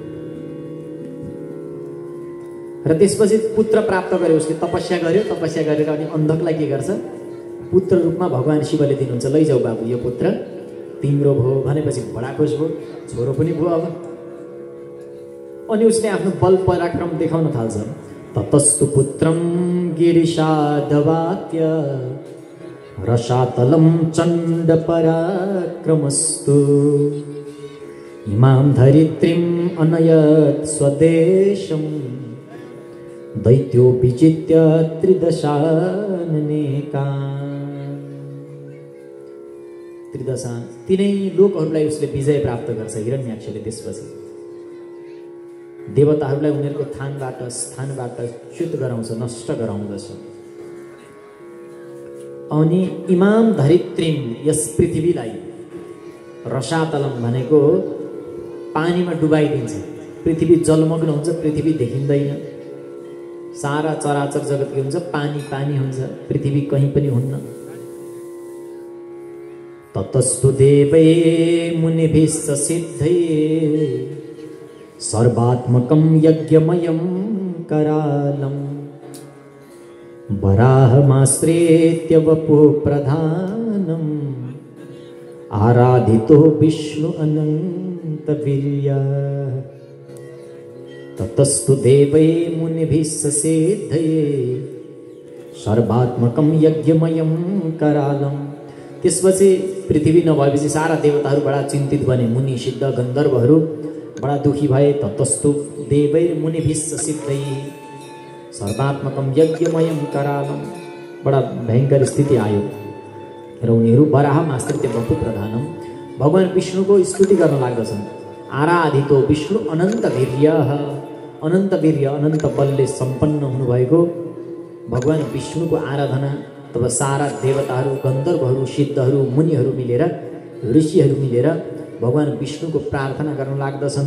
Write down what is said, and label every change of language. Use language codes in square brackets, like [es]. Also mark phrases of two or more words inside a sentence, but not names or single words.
[ne] र त्यसपछि पुत्र प्राप्त गर्यो, उसले तपस्या गर्यो। तपस्या गरेर अनि अन्धकलाई के गर्छ? पुत्र रूपमा भगवान् शिवले दिनुहुन्छ। लैजाऊ बाबु, यो पुत्र तिम्रो भयो भनेपछि बडा खुस भयो, छोरो पनि भयो अब। अनि उसले आफ्नो बल पराक्रम देखाउन थाल्छ। [sa] ततस्तु पुत्रम गिरिशादवाप्य रसातलं चण्ड पराक्रमस्तु इमां धरित्रीम् अनयत् स्वदेशं दैत्यो विजित्य त्रिदशाननेकान्। [ne] त्रिदशान तिनै लोकहरूलाई उसले विजय प्राप्त गर्छ हिरण्याक्षले। त्यसपछि देवताहरूलाई उनीहरूको स्थानबाट च्युत गराउँछ, नष्ट गराउँदछ। अनि [sa] इमाम धरित्रीम, [ne] यस पृथ्वीलाई, रसातलम भनेको पानीमा डुबाइदिन्छ। पृथ्वी जलमग्न हुन्छ, पृथ्वी देखिँदैन। सारा चराचर जगत के हुन्छ? पानी पानी हुन्छ, पृथ्वी कहीँ पनि हुन्न। [sa] ततस्तु देवै मुनिभिश्च सिद्धै सर्वात्मकं यज्ञमयं करालं वराहमाश्रित्य वपुः प्रधानम् आराधितो विष्णु अनन्तवीर्यः। ततस्तु देवै मुनिभिश्च सिद्धये सर्वात्मकं यज्ञमयं करालं। [ne] त्यसपछि पृथ्वी नभएपछि सारा देवताहरू बडा चिन्तित बने। मुनि सिद्ध गन्धर्वहरू बडा दुखी भए [sa] ततस्तु देवैर्मुनिभिश्च सिद्धैः सर्वात्मकं यज्ञमयं करालम। [ne] बडा भयङ्कर स्थिति आयो र उनीहरू [sa] वराह मास्त्रित्य बपु प्रधानम [ne] भगवान विष्णुको स्तुति गर्न लाग्दछन्। [sa] आराधितो विष्णु अनन्त वीर्य [ne] अनन्त बलले सम्पन्न हुनुभएको भगवान विष्णुको आराधना तब सारा देवताहरू गन्धर्वहरू सिद्धहरू मुनिहरू मिलेर ऋषिहरू मिलेर भगवान विष्णुको प्रार्थना गर्न लाग्दछन्।